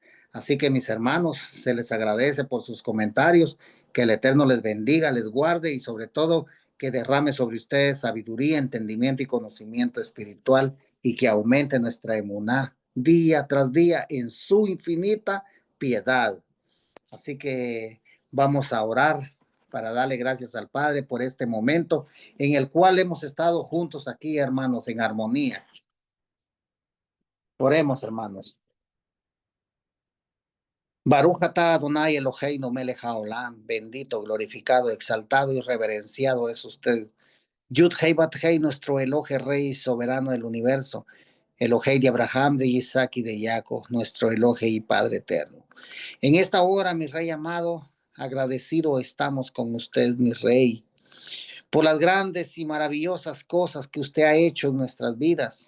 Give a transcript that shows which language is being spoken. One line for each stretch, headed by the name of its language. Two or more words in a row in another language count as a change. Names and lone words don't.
Spanish: Así que mis hermanos, se les agradece por sus comentarios, que el Eterno les bendiga, les guarde y sobre todo que derrame sobre ustedes sabiduría, entendimiento y conocimiento espiritual y que aumente nuestra emuná día tras día en su infinita piedad. Así que vamos a orar para darle gracias al Padre por este momento en el cual hemos estado juntos aquí, hermanos, en armonía. Oremos, hermanos.
Hebrew: ברוך אתה אדוני אלוהינו מלך העולם,
Spanish: bendito, glorificado, exaltado y reverenciado es usted.
Hebrew: יוד הא בת הא,
Spanish: nuestro Elohe, Rey soberano del universo, Elohe de Abraham, de Isaac y de Jacob, nuestro Elohe y Padre eterno. En esta hora, mi Rey amado, agradecido estamos con usted, mi Rey, por las grandes y maravillosas cosas que usted ha hecho en nuestras vidas.